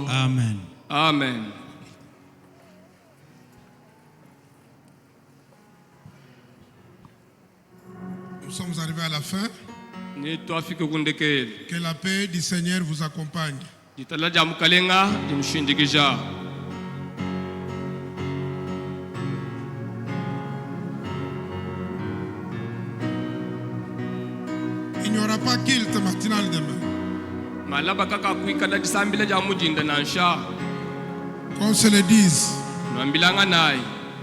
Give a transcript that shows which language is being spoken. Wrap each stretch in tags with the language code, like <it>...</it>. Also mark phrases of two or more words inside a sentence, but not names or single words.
<fr>Amen. Amen. Nous sommes arrivés à la fin.</fr> <lua>ni twafika kundekeli.</lua> <fr>Que la paix du Seigneur vous accompagne.</fr> <lua>jitala ja mukalenga jimshindikisha.</lua> <fr>Il n'y aura pas kilt matinal demain.</fr> <lua>malaba kaka kuikala jisambila ja mujinda nansha.</lua> <fr>Qu'on se le dise.</fr> <lua>nwambilanga naye.</lua>